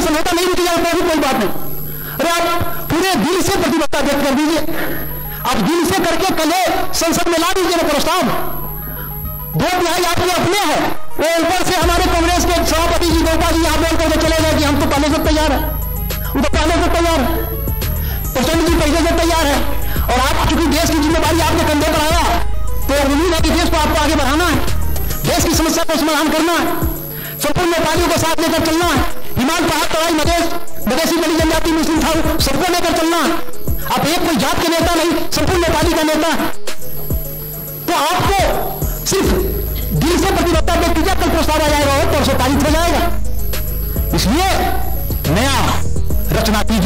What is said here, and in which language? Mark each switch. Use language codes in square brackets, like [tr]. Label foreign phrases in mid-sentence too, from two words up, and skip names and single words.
[hi] समझौता नहीं रुक जाए तो भी कोई बात नहीं। अरे आप पूरे दिल से प्रतिबद्धता व्यक्त कर दीजिए, आप दिल से करके कल संसद में ला दीजिए ना प्रस्ताव, 2/3 आपके अपने हैं, वो ऊपर से हमारे कांग्रेस के सभापति जी गोपाल जी यहाँ बोल करके चले गए कि हम तो पहले से तैयार है, वो तो पहले से तैयार है, प्रचंड जी पहले से तैयार है। और आप चूंकि देश की जिम्मेदारी आपके कंधे पर आया तो उम्मीद है कि देश को आपको आगे बढ़ाना है, देश की समस्या को समाधान करना है, संपूर्ण नेपालियों को साथ लेकर चलना है, हिमाल पहाड़ तराई मधेसी बड़ी जनजाति मुस्लिम था सबको लेकर चलना है। आप एक कोई जात के नेता नहीं, संपूर्ण नेपाली का नेता है। तो आपको सिर्फ दिल से प्रतिबद्धता व्यक्त कीजिए, कल प्रस्ताव आ जाएगा और परसों पारित हो जाएगा। इसलिए नया रचना कीजिए।